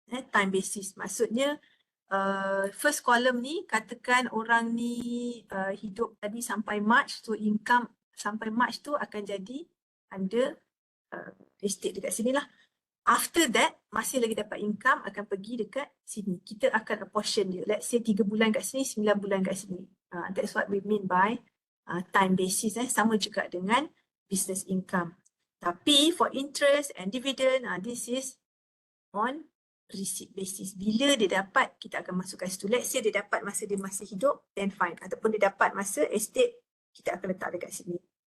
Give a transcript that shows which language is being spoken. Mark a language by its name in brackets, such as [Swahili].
[Malay] Time basis maksudnya [English] first column [Malay] ni katakan orang ni hidup tadi sampai March, so income sampai March tu akan jadi under estate dekat sini lah. After that, masih lagi dapat income akan pergi dekat sini. Kita akan apportion dia. [English] Let's say [Malay] 3 bulan kat sini, 9 bulan kat sini. [English] That's what we mean by time basis. [Malay] Sama juga dengan business income. Tapi [English] for interest and dividend, this is on receipt basis. [Malay] Bila dia dapat, kita akan masukkan situ. [English] Let's say [Malay] dia dapat masa dia masih hidup, [English] then fine. [Malay] Ataupun dia dapat masa estate, kita akan letak dekat sini.